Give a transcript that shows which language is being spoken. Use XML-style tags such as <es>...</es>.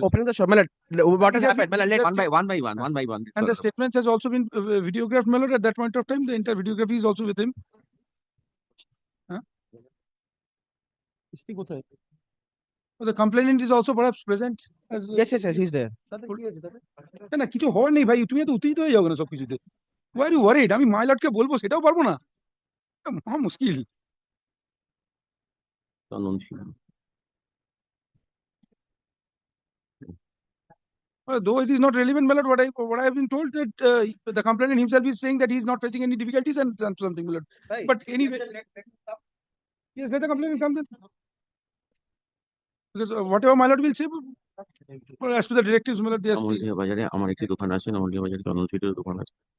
<en>Opening the shop. What has happened? One by one. And the statements has also been videographed, my lord, at that point of time. The entire videography is also with him. Huh? The complainant is also perhaps present. Yes, he's there.</en> <bn>না কিছু হওয়ার নেই ভাই, তুমি তো উত্তেজিত হয়ে যাও না সবকিছুতে।</bn> <en>Why are you worried?</en> <bn>আমি মাই লর্ডকে বলবো সেটাও পারবো না, মহা মুশকিল।</bn> <en>Though it is not relevant, my lord, what I have been told that the complainant himself is saying that he is not facing any difficulties and something, my lord. Right. But anyway, yes, let the complainant come then. Because whatever my lord will say, as to the directives, my lord, they are</en> <bn>আমলটিয়া বাজারে আমার একটি দোকান আছে, আমলটিয়া বাজারে চন্দন সুইটের দোকান আছে।</bn>